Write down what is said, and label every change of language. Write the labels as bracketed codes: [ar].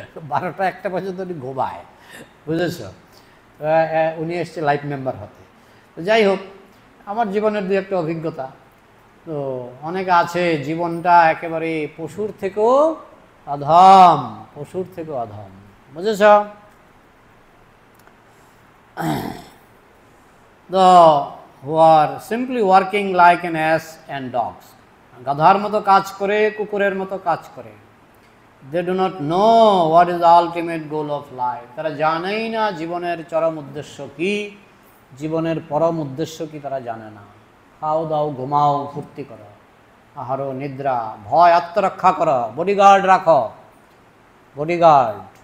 [bn] 12টা 1টা পর্যন্ত উনি ঘুমায়, বুঝেছ? উনি এসছে লাইফ মেম্বার হতে। তো যাই হোক, আমার জীবনের দু একটা অভিজ্ঞতা। তো অনেকে আছে জীবনটা একেবারে পশুর থেকেও অধম, পশুর থেকেও অধম, বুঝেছ? [en] The who are simply working like an ass and dogs, [bn] গাধার মতো কাজ করে, কুকুরের মতো কাজ করে। [en] They do not know what is the ultimate goal of life, [bn] তারা জানেই না জীবনের চরম উদ্দেশ্য কি, জীবনের পরম উদ্দেশ্য কি তারা জানে না। খাও দাও, ঘুমাও, ফুর্তি করো, আহারো, নিদ্রা, ভয় আত্মরক্ষা করো, বডিগার্ড রাখো, বডিগার্ড।